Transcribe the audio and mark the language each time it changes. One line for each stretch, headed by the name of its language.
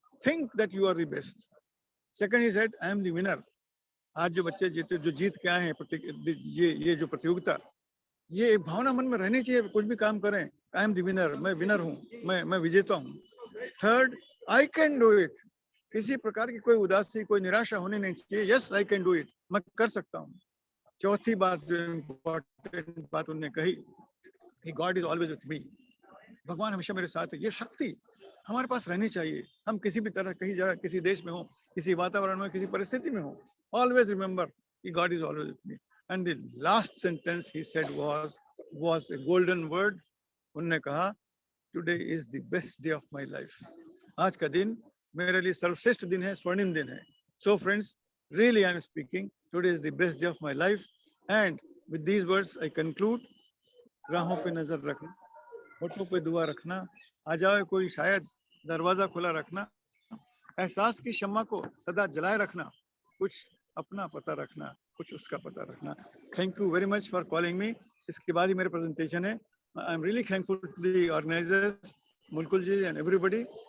English: Think that you are the best. Second, he said, I am the winner.
Hindi: आज जो बच्चे जीते, जो जीत के आए हैं, ये जो प्रतियोगिता, ये एक भावना मन में रहनी चाहिए। कुछ भी काम करें,
English: I am the winner,
Hindi: मैं विनर हूँ, मैं विजेता हूँ।
English: Third, I can do it.
Hindi: किसी प्रकार की कोई उदासी, कोई निराशा होनी नहीं चाहिए।
English: Yes, I can do it.
Hindi: मैं कर सकता हूँ। चौथी बात जो इम्पोर्टेंट बात उन्होंने कही कि
English: God is always with me,
Hindi: भगवान हमेशा मेरे साथ है। ये शक्ति हमारे पास रहनी चाहिए। हम किसी भी तरह, कहीं जगह, किसी देश में हो, किसी वातावरण में, किसी परिस्थिति में हो,
English: Always remember कि God is always with me. And the last sentence he said was a golden word.
Hindi: उन्होंने कहा,
English: Today is the best day of my life.
Hindi: आज का दिन मेरे लिए सर्वश्रेष्ठ दिन है, स्वर्णिम दिन है।
English: So friends, really I am speaking, today is the best day of my life, and with these words I conclude।
Hindi: राहों पे नजर रखना, होठों पे दुआ रखना, आ जाए कोई शायद दरवाजा खुला रखना, एहसास की शम्मा को सदा जलाए रखना, कुछ अपना पता रखना, कुछ उसका पता रखना।
English: Thank you very much for calling me.
Hindi: इसके बाद ही मेरे प्रेजेंटेशन है।
English: I am really thankful to the organisers, Mulkul ji and everybody.